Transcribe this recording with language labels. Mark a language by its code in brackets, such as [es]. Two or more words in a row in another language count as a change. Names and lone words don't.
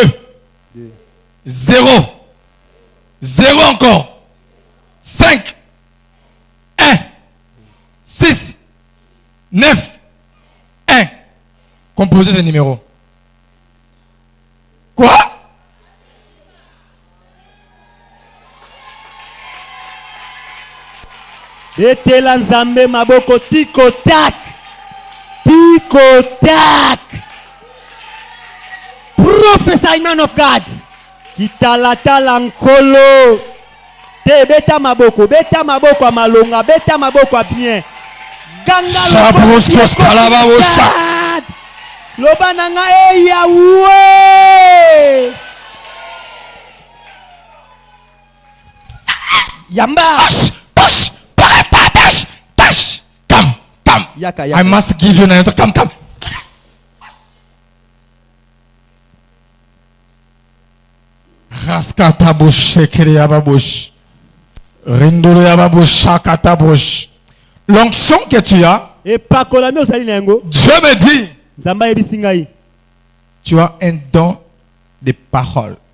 [fr] 0. 0 encore. 5. 1. 6. 9. 1. Composez ce numéro. Quoi? [ln] Betela nzambe maboko tiko tak. Tiko tak. [en] Prophesy, man of God. [ln] Kitalatala nkolo. Te beta maboko amalonga, beta maboko a bien. Ganga loba nanga e Yahweh. Yamba. [en] I must give you an answer. Come. [fr] L'onction que tu as, Dieu me dit, tu as un don de parole.